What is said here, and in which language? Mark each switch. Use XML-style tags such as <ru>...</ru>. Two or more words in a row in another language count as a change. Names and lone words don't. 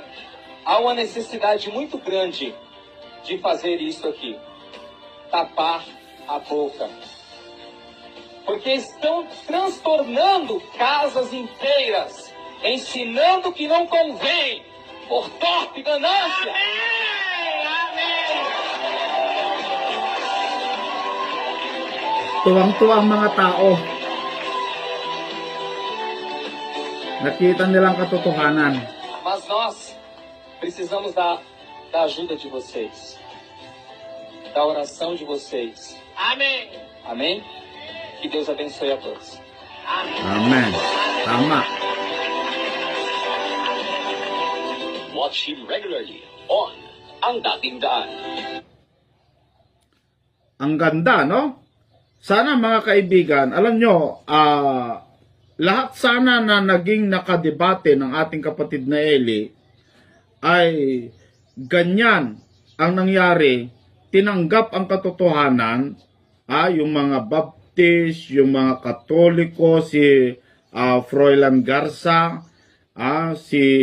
<pt>Há uma necessidade muito grande de fazer isso aqui. Tapar a boca. Porque estão transtornando casas inteiras, ensinando que não convém, por torpe ganância. Amém, amém.</pt> <tl>Tuwang-tuwa ang mga tao. Nakita nilang katotohanan.</tl> <pt>Mas nós precisamos da ajuda de vocês, da oração de vocês. Amém. Amém? Que Deus abençoe a todos. Amém.</pt> <tl>Amen. Tama.</tl> <en>Watch him regularly on Ang Dating Daan.</en> <tl>Ang ganda, no? Sana mga kaibigan, alam nyo, lahat sana na naging nakadebate ng ating kapatid na Eli ay ganyan ang nangyari, tinanggap ang katotohanan, yung mga Baptist, yung mga Katoliko, si Froilan Garza, si</tl>